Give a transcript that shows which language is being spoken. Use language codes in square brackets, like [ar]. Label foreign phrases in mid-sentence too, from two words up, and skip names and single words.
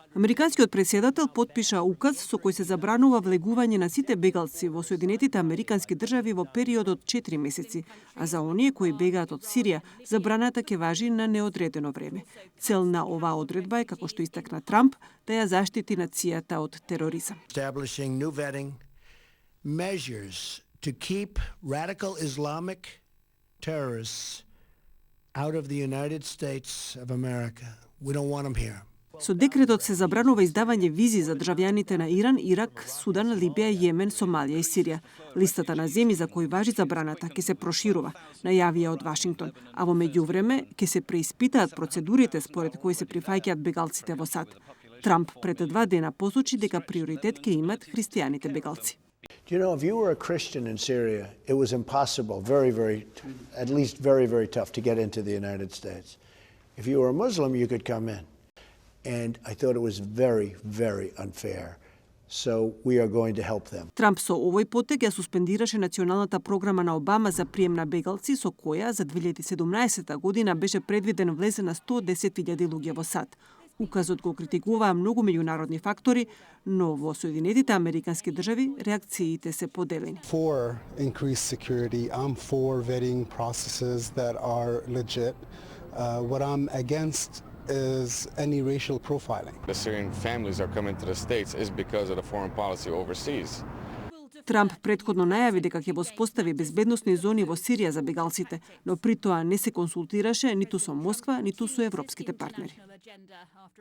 [mk] Американскиот претседател потпиша указ со кој се забранува влегување на сите бегалци во Соединетите Американски држави во период од 4 месеци, а за оние кои бегаат од Сирија, забраната ќе важи на неодредено време. Цел на оваа одредба е, како што истакна Трамп, да ја заштити нацијата од тероризам. [en] Establishing new vetting measures to keep radical Islamic terrorists out of the United States of America. We don't want them here. [mk] Со декретот се забранува издавање визи за државјаните на Иран, Ирак, Судан, Либија, Јемен, Сомалија и Сирија. Листата на земји за кои важи забраната ќе се проширува, најавија од Вашингтон, а во меѓувреме ќе се преиспитаат процедурите според кои се прифаќаат бегалците во САД. Трамп пред 2 дена посочи дека приоритет ќе имат христијаните бегалци. [en] You know, if you were a Christian in Syria, it was impossible, at least very tough to get into the United States. If you were a Muslim, you could come in. And I thought it was very unfair. So we are going to help them. [mk] Трамп со овој потег ја суспендираше националната програма на Обама за прием на бегалци, со која за 2017 година беше предвиден влез на 110.000 луѓе во САД. Указот го критикуваа многу меѓународни фактори, но во Соединетите Американски држави реакциите се поделени. [en] For increased security, I'm for vetting processes that are legit. What I'm against is any racial profiling. The Syrian families are coming to the States is because of the foreign policy overseas. [mk] Трамп претходно најави дека ќе воспостави безбедносни зони во Сирија за бегалците, но при тоа не се консултираше ниту со Москва, ниту со европските партнери.